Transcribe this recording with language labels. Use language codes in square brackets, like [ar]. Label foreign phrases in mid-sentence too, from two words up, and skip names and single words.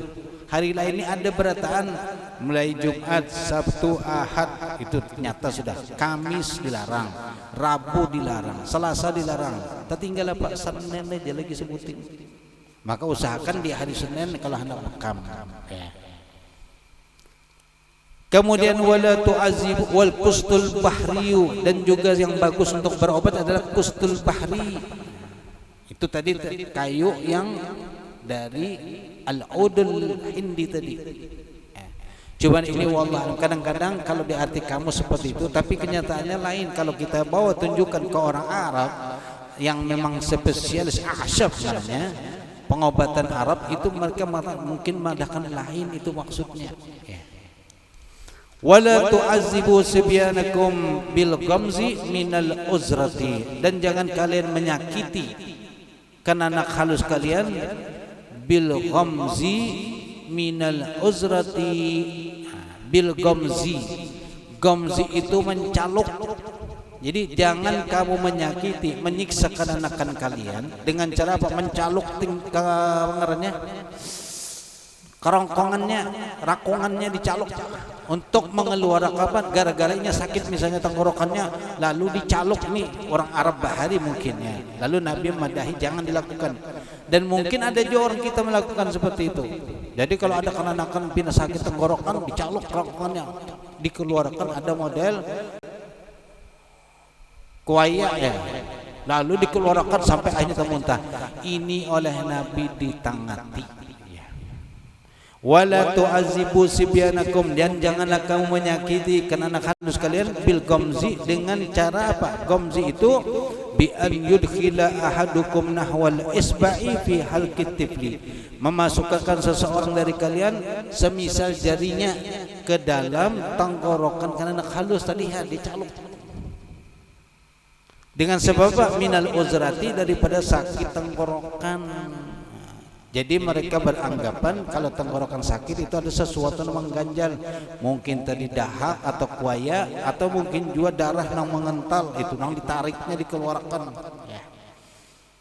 [id] Hari lain ini ada berataan mulai Jumat, Sabtu, Ahad itu nyata sudah. Kamis dilarang, Rabu dilarang, Selasa dilarang. Tertinggal apa? Senin aja lagi sebutin. Maka usahakan di hari Senin kalau hendak bekam. Ya. Kemudian [ar] ولا تعذب والقسط البحري, [id] dan juga yang bagus untuk berobat adalah [ar] القسط البحري. [id] Itu tadi kayu yang dari [ar] العود الهندي [id] tadi. Cuman ini wallah kadang-kadang kalau di arti kamu seperti itu, tapi kenyataannya lain. Kalau kita bawa tunjukkan ke orang Arab yang memang spesialis asyaf namanya, pengobatan Arab itu mereka mungkin mengadakan lain itu maksudnya. [ar] ولا تعذبوا صبيانكم بالغمز من العذرة, [id] dan jangan kalian menyakiti anak halus kalian [ar] بالغمز من العذرة. بالغمز [id] itu mencaluk. Jadi jangan kamu menyakiti, menyiksa anak-anak kalian dengan cara apa? Mencaluk pengerannya, kerongkongannya, rakungannya dicaluk untuk mengeluarkan apa? Gara-garanya sakit misalnya tenggorokannya, lalu dicaluk nih orang Arab bahari mungkinnya. Lalu Nabi madahi jangan dilakukan. Dan mungkin ada juga orang kita melakukan seperti itu. Jadi kalau ada kenakan bina sakit tenggorokan, dicaluk kerongkongannya, dikeluarkan. Ada model kuaya ya, lalu dikeluarkan sampai akhirnya termuntah. Ini oleh Nabi ditangati. [ar] ولا تعذبوا صبيانكم, [id] dan janganlah kamu menyakiti anak halus kalian [ar] بالغمز, [id] dengan cara apa? [ar] Ghamzi itu بأن يدخل أحدكم نحو الإصبع في حلق الطفل, [id] memasukkan seseorang dari kalian semisal jarinya ke dalam tenggorokan anak halus tadi ya, dicaluk. Dengan sebab [ar] من العذرة, [id] daripada sakit tenggorokan. Jadi mereka beranggapan kalau tenggorokan sakit itu ada sesuatu yang mengganjal, mungkin tadi dahak atau kuaya, atau mungkin juga darah yang mengental, itu yang ditariknya dikeluarkan.